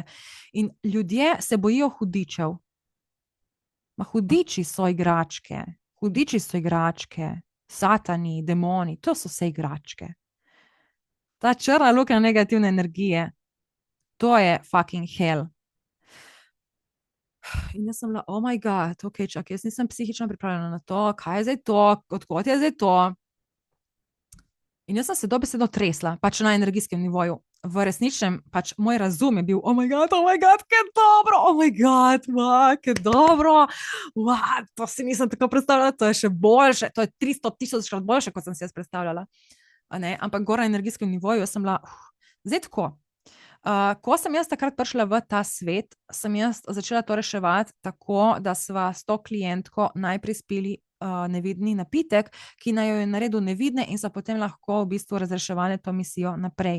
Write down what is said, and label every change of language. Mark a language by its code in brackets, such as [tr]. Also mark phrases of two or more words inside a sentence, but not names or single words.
[sl] In ljudje se bojijo hudičev. Hudiči so igračke, satani, demoni, to so vse igračke. Ta črna luknja negativne energije, to je [en] fucking hell. [sl] In jaz sem bila, [en] oh my god, [sl] ok, čak, jaz nisem psihično pripravljena na to, kaj je zdaj to, odkot je zdaj to. In jaz sem se dobesedno tresla, pač na energijskem nivoju. V resničnem, pač moj razum je bil, [en] oh my god, [sl] kaj dobro, [en] oh my god, [sl] kaj dobro, to si nisem tako predstavljala, to je še boljše, to je 300,000 boljše, kot sem si jaz predstavljala. Ampak gor na energijskem nivoju, jaz sem bila, zdaj tako. Ko sem jaz takrat prišla v ta svet, sem jaz začela to reševati tako, da sva s to klientko najprej spili nevidni napitek, ki naj jo je naredil nevidne in so potem lahko v bistvu razreševali to misijo naprej.